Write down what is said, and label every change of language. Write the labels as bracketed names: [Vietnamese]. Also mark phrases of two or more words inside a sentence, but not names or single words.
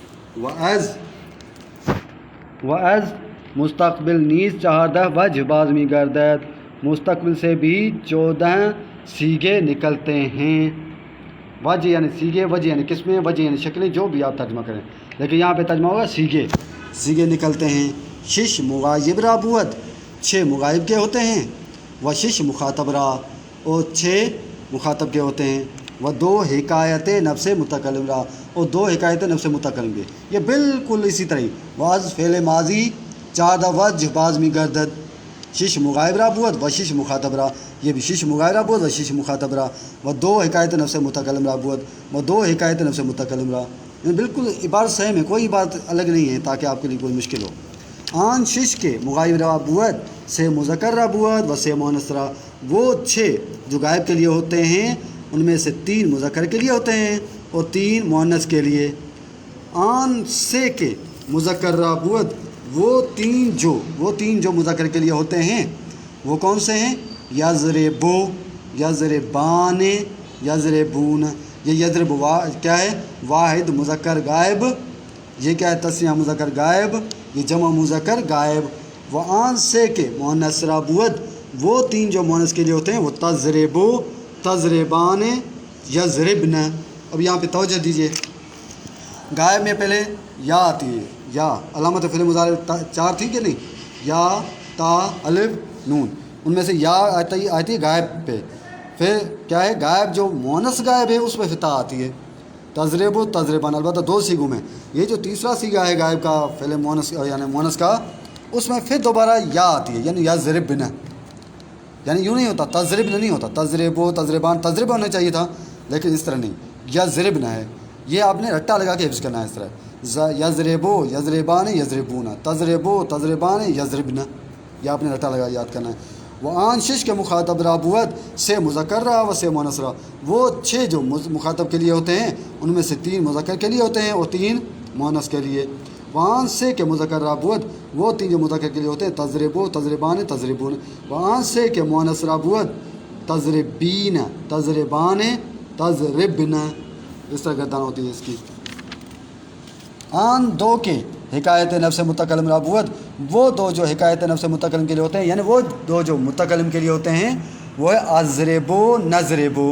[Persian] و از مستقبل نیز 14 وجہ باز می گردد، [Urdu] مستقبل سے بھی 14 سیگے نکلتے ہیں. وجہ یعنی سیگے، وجہ یعنی قسمیں، وجہ یعنی شکلیں، جو بھی آپ ترجمہ کریں، لیکن یہاں پہ ترجمہ ہوگا سیگے نکلتے ہیں. [Persian] شش مغایب را بود، [Urdu] 6 مغایب کے ہوتے ہیں. [Persian] و شش مخاطب را، [Urdu] اور 6 مخاطب کے ہوتے ہیں. [Persian] و 2 حکایت نفس متکلم را، [Urdu] اور 2 حکایت نفس متکلم کے. یہ بالکل اسی طرح [Persian] واز فعل ماضی 14 وجہ باز می گردد. شش مغایب را بود و شش مخاطب را، [Urdu] یہ بھی [Persian] شش مغایب را بود و شش مخاطب را. و 2 حکایت نفس متکلم را بود و 2 حکایت نفس متکلم را. [Urdu] بالکل عبارت سیم ہے، کوئی بات الگ نہیں ہے تاکہ آپ کے لیے کوئی مشکل ہو. [Persian] آن شش کے مغایب را بود سے مذکر را بود و سے مؤنث را، [Urdu] وہ 6 جو غائب کے لیے ہوتے ہیں ان میں سے 3 مذکر کے لیے ہوتے ہیں اور 3 مؤنث کے لیے. [Persian] آن سے کے مذکر را بود، [Urdu] وہ تین جو مذکر کے لیے ہوتے ہیں وہ کون سے ہیں؟ [Arabic] یضربو، یضربان، یضربون. [Urdu] یہ یضرب کیا ہے؟ واحد مذکر غائب. یہ کیا ہے؟ تسنیہ مذکر غائب. یہ جمع مذکر غائب. [Persian] وہ آن سے کے مؤنث را بود، [Urdu] وہ 3 جو مؤنث کے لیے ہوتے ہیں وہ [Arabic] تضربو، تضربان، یضربن. [Urdu] اب یہاں پہ توجہ دیجیے، غائب میں پہلے یا آتی ہے، یا علامت فعل مضارع 4 تھی کہ نہیں؟ یا، تا، الف، نون. ان میں سے یا آتی ہے غائب پہ. پھر کیا ہے؟ غائب جو مؤنث غائب ہے اس پہ فتا آتی ہے، [Arabic] تضرب و تضربان. [Urdu] البتہ 2 سیگوں میں. یہ جو تیسرا سیگا ہے غائب کا فعل مؤنث یعنی مؤنث کا، اس میں پھر دوبارہ یا آتی ہے، یعنی یضربن. یعنی یوں نہیں ہوتا، تضربن نہیں ہوتا، [Arabic] تضرب و تضربان، [Urdu] تضرب ہونا چاہیے تھا لیکن اس طرح نہیں، یضربن ہے. یہ آپ نے رٹا لگا کے حفظ کرنا ہے اس طرح. [Arabic] یضربو، یضربان، یضربون، تضربو، تضربان، یضربن. [Urdu] یہ آپ نے رٹا لگا یاد کرنا ہے. وہ [Persian] آن شش کے مخاطب را بود سے مذکر را و سے مؤنث را، [Urdu] وہ 6 جو مخاطب کے لیے ہوتے ہیں ان میں سے 3 مذکر کے لیے ہوتے ہیں اور 3 مؤنث کے لیے. [Persian] وہاں سے کے مذکر را بود، [Urdu] وہ 3 جو مذکر کے لیے ہوتے ہیں [Arabic] تضربو، تضربان، تضربون. [Persian] وہاں سے کے مؤنث را بود [Arabic] تضربین، تضربان، تضربن. [Urdu] اس طرح گردان ہوتی ہے اس کی. [Persian] آن 2 کے حکایت نفس متکلم را بود، [Urdu] وہ 2 جو حکایت نفس متکلم کے لیے ہوتے ہیں، یعنی وہ 2 جو متکلم کے لیے ہوتے ہیں وہ ہے [Arabic] اضربو، نضربو.